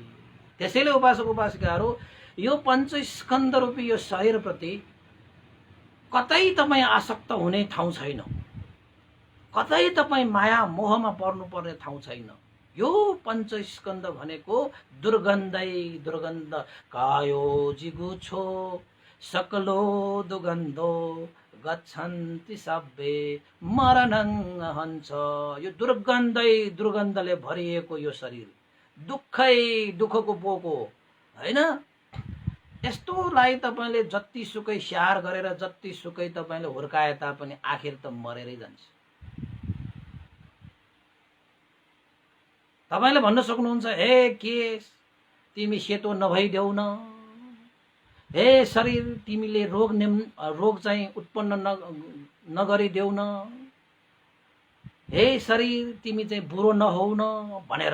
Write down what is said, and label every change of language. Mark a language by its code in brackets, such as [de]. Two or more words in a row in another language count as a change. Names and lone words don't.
[ne] त्यसैले उपासक उपासिकाहरू यो पञ्चस्कन्ध रूपी यो शरीरप्रति कतै तपाईँ आसक्त हुने ठाउँ छैन, कतै तपाईँ माया मोहमा पर्नुपर्ने ठाउँ छैन। यो पञ्चस्कन्ध भनेको दुर्गन्धै दुर्गन्ध [pi] कायो जिगुछो सकलो दुर्गन्धो गच्छन्ति सब्बे मरणं [ne] हन्छ। यो दुर्गन्धै दुर्गन्धले भरिएको यो शरीर, दुःखै दुःखको बोको हैन। यस्तोलाई तपाईले जतिसुकै स्याहार गरेर जतिसुकै तपाईले हुर्काए तापनि आखिर त मरेरै जान्छ। तपाईले भन्न सक्नुहुन्छ, हे केश तिमी सेतो नभइदेऊ न, हे शरीर तिमीले रोग चाहिँ उत्पन्न नगरिदेऊ न, हे शरीर तिमी चाहिँ बुरो नहौ न भनेर।